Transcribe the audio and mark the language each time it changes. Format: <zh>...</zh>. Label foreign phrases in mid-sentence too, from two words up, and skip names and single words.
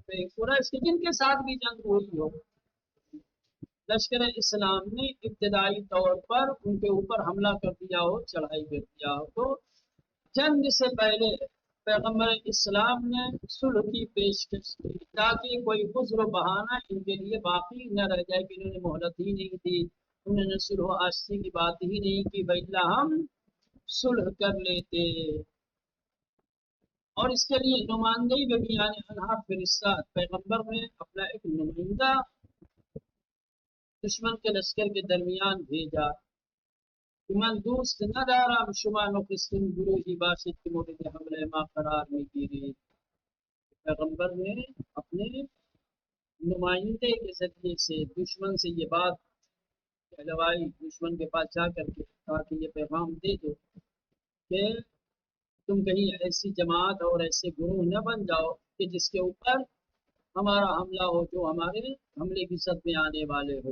<ur>پہ، قریش کے جن کے ساتھ بھی جنگ ہوئی ہو، لشکر اسلام نے ابتدائی طور پر ان کے اوپر حملہ کر دیا ہو، چڑھائی کر دیا ہو، تو جنگ سے پہلے پیغمبر اسلام نے صلح کی پیشکش کی تاکہ کوئی عذر و بہانہ ان کے لیے باقی نہ رہ جائے کہ انہوں نے مہلت ہی نہیں دی، انہوں نے صلح و آشتی کی بات ہی نہیں کی، بھائی ہم صلح کر لیتے۔ اور اس کے لیے نمائندگی میں بھی یعنی انہا فرشتہ پیغمبر نے اپنا ایک نمائندہ دشمن کے لشکر کے درمیان بھیجا کہ</ur> <fa>من دوست ندارم شما نخستین گروہی باشد کے مورد حملے ما قرار میگیرید۔</fa> <ur>پیغمبر نے اپنے نمائندے کے ذریعے سے دشمن سے یہ بات کہلوائی، دشمن کے پاس جا کر کے کہا کہ یہ پیغام دے دو کہ تم کہیں ایسی جماعت اور ایسے گروہ نہ بن جاؤ کہ جس کے اوپر ہمارا حملہ ہو، جو ہمارے حملے کی صد میں آنے والے ہو۔</ur>